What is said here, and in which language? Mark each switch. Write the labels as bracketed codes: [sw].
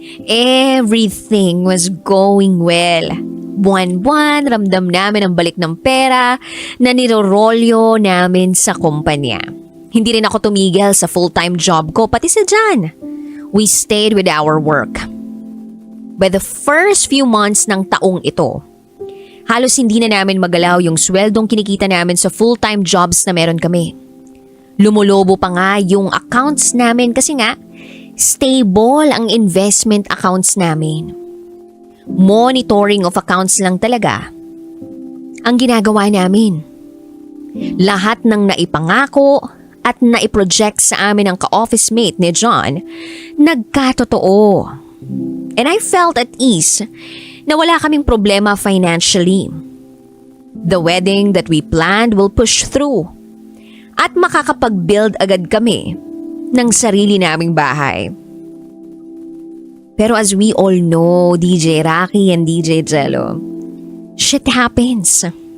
[en] Everything was going well. [tl] Buwan-buwan, ramdam namin ang balik ng pera na nirorolyo namin sa kumpanya. Hindi rin ako tumigil sa full-time job ko, pati sa John. [en] We stayed with our work. By the first few months [tl] ng taong ito, halos hindi na namin magalaw yung sweldong kinikita namin sa full-time jobs na meron kami. Lumulobo pa nga yung accounts namin kasi nga, stable ang investment accounts namin. Monitoring of accounts lang talaga ang ginagawa namin. Lahat ng naipangako at naiproject sa amin ng ka-office mate ni John, nagkatotoo. [en] And I felt at ease [tl] na wala kaming problema [en] financially. The wedding that we planned will push through [tl] at makakapag-build agad kami ng sarili naming bahay. Pero [en] as we all know, DJ Rocky and DJ Jello, shit happens.